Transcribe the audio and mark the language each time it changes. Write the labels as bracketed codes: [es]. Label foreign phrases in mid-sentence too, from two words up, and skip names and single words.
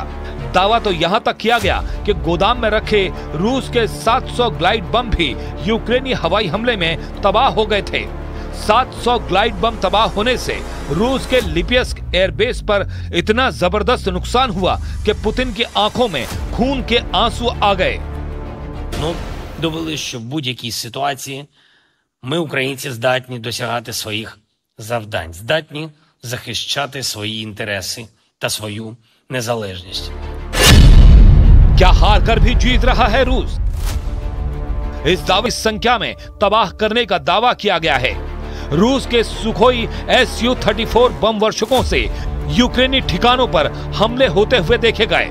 [hi] दावा तो यहां तक किया गया कि गोदाम में रखे रूस के 700 ग्लाइड बम भी यूक्रेनी हवाई हमले में तबाह हो गए थे। 700 ग्लाइड बम तबाह होने से रूस के लिपियस्क एयरबेस पर इतना जबरदस्त नुकसान हुआ कि पुतिन की आंखों में खून के आंसू आ गए। [uk] Довели, що в будь-якій ситуації ми, українці, здатні досягати своїх завдань, здатні захищати свої інтереси та свою незалежність. [hi] क्या हार कर भी जीत रहा है रूस? इस दावे संख्या में तबाह करने का दावा किया गया है। रूस के सुखोई Su-34 बम वर्षकों से यूक्रेनी ठिकानों पर हमले होते हुए देखे गए।